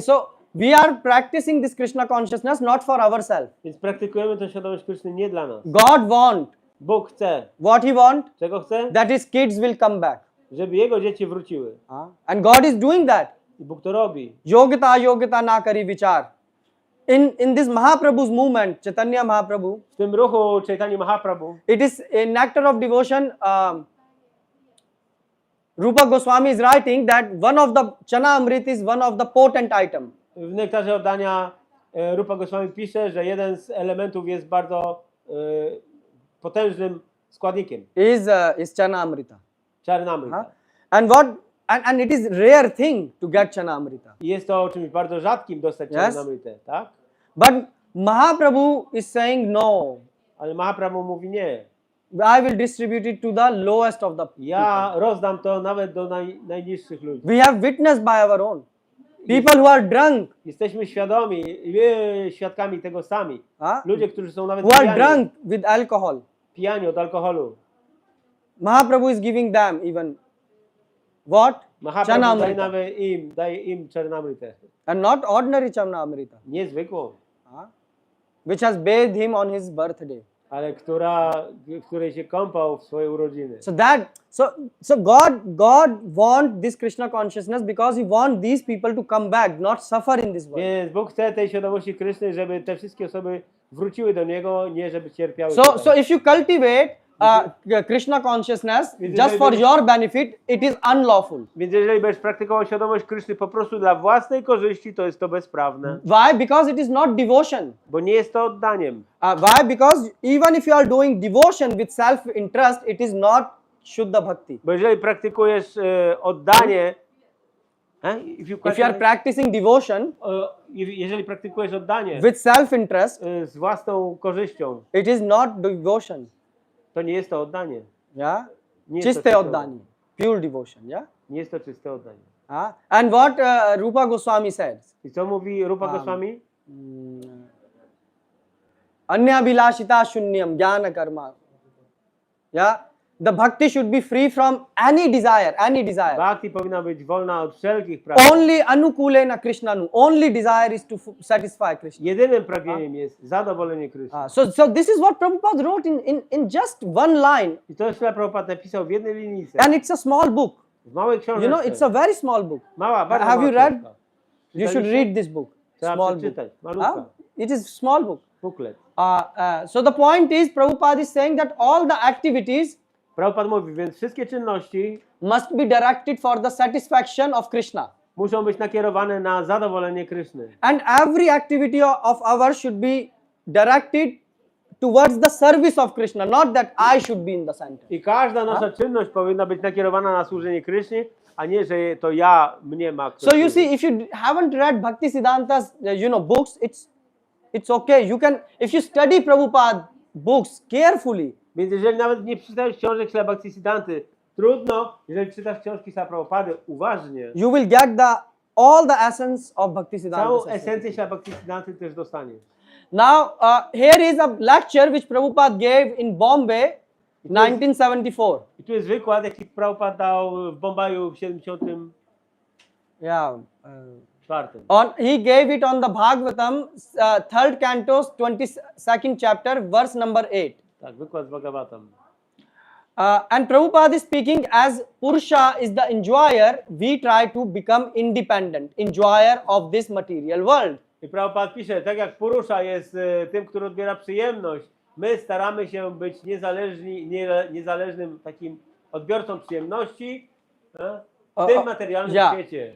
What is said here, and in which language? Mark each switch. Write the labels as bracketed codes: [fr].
[en] So we are practicing this Krishna consciousness not for ourselves. [pl] Więc praktykujemy tę świadomość Kryszny nie dla nas. [en] God want. [pl] Bóg chce. [en] What He want? [pl] Czego chce? [en] That His kids will come back. [pl] Żeby Jego dzieci wróciły. [en] And God is doing that. [pl] I Bóg to robi. [en] Yogita na kari vichar. In this Mahaprabhu's movement, Chaitanya Mahaprabhu, [pl] W tym ruchu Chaitanya Mahaprabhu [en] it is a nectar of devotion. Rupa Goswami is writing that one of the Chana Amrit is one of the potent item. [pl] w nektarze oddania Rupa Goswami pisze, że jeden z elementów jest bardzo potężnym składnikiem. [en] Is Chana Amrita. [pl] Czarnamrita. [en] And it is rare thing to get Chana Amrita. [pl] I jest to czymś bardzo rzadkim dostać [en] Yes. [pl] czarnamrytę, tak? [en] But Mahaprabhu is saying no. [pl] Ale Mahaprabhu mówi nie. [en] I will distribute it to the lowest of the people. [pl] Ja rozdam to nawet do najniższych ludzi. [en] We have witnessed by our own. People who are drunk, [pl] Jesteśmy świadomi, świadkami tego sami. Ludzie, którzy są nawet [en] who are drunk with alcohol. [pl] pijani od alkoholu. [en] Mahaprabhu is giving them even what? [pl] Mahaprabhu [en] Chana [pl] daje [en] Amrita. [pl] nawet daje im czarnamrytę. [en] And not ordinary Chana Amrita, [pl] Niezwykłą, [en] which has bathed him on his birthday. [pl] ale której się kąpał w swoje urodziny. [en] So God want this Krishna consciousness because He want these people to come back, not suffer in this world. [pl] Więc Bóg chce tej świadomości Kryszny, żeby te wszystkie osoby wróciły do Niego, nie żeby cierpiały. [en] So if you cultivate Krishna consciousness just for your benefit, it is unlawful. [pl] Więc jeżeli będziesz praktykował świadomość Kryszny po prostu dla własnej korzyści, to jest to bezprawne. [en] Why? Because it is not devotion. [pl] Bo nie jest to oddaniem. [en] Why? Because even if you are doing devotion with self-interest, it is not Shuddha Bhakti. [pl] Bo jeżeli praktykujesz oddanie [en] if you are practicing devotion [pl] Jeżeli praktykujesz oddanie [en] with self-interest, [pl] z własną korzyścią, [en] it is not devotion. [pl] to nie jest to oddanie. [en] Yeah, [pl] Nie jest to czyste czyste oddanie, [en] pure devotion. Yeah. [pl] Nie jest to czyste oddanie. [en] And what Rupa Goswami says? [pl] I co mówi Rupa Goswami? [sa] Anyabhilashita shunyam jnana karma. [en] Yeah, the bhakti should be free from any desire, any desire. [pl] Bhakti powinna być wolna od wszelkich pragnień. [en] Only anukulena Krishnanu. Only desire is to satisfy Krishna. [pl] Jedynym pragnieniem jest zadowolenie Kryszny. [en] So this is what Prabhupada wrote in just one line. [pl] I to Śrila Prabhupada napisał w jednej linijce. [en] And it's a small book. [pl] W małej książce. [en] You know, it's a very small book. [pl] Mała, bardzo [en] Have [pl] mała [en] you read? [pl] książka. [en] You should read this book. [pl] Trzeba [en] Small book. [pl] przeczytać. Malutka. [en] It is small book. Booklet. So the point is, Prabhupada is saying that all the activities [pl] Prabhupada mówi, więc wszystkie czynności [en] must be directed for the satisfaction of Krishna. [pl] muszą być nakierowane na zadowolenie Kryszny. [en] And every activity of ours should be directed towards the service of Krishna, not that I should be in the center. [pl] I każda nasza czynność powinna być nakierowana na służenie Krysznie, a nie, że to mnie ma ktoś [en] So you [pl] służyć. [en] see, if you haven't read Bhaktisiddhanta's, books, it's okay. You can, if you study Prabhupada books carefully, [pl] Więc jeżeli nawet nie przeczytałeś książek Śrila Bhaktisiddhanty, trudno, jeżeli czytasz książki Śrila Prabhupady uważnie, [en] you will get all the essence of Bhaktisiddhanta. [pl] całą esencję Śrila Bhaktisiddhanty też dostaniesz. [en] Now, here is a lecture which Prabhupada gave in Bombay, 1974. [pl] I tu jest wykład, jaki Prabhupada dał w Bombaju w 74. [en] Yeah. He gave it on the Bhagavatam, 3rd canto, 22nd chapter, verse number 8. [pl] Tak, wykład z Bhagavatam. [en] And Prabhupada is speaking as Purusha is the enjoyer, we try to become independent, enjoyer of this material world. [pl] I Prabhupada pisze, tak jak Purusza jest tym, który odbiera przyjemność, my staramy się być niezależnym takim odbiorcą przyjemności w tym materialnym świecie.